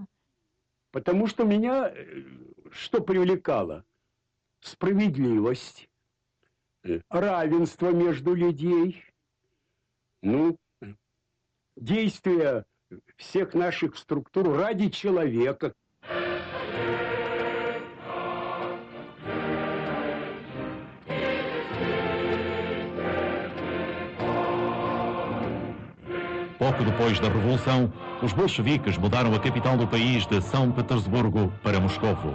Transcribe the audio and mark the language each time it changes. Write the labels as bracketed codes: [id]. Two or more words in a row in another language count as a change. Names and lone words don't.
[ru] Потому что меня что привлекало? Справедливость, равенство между людей, действия всех наших структур ради человека. [pt] Pouco depois da Revolução, os bolcheviques mudaram a capital do país de São Petersburgo para Moscovo.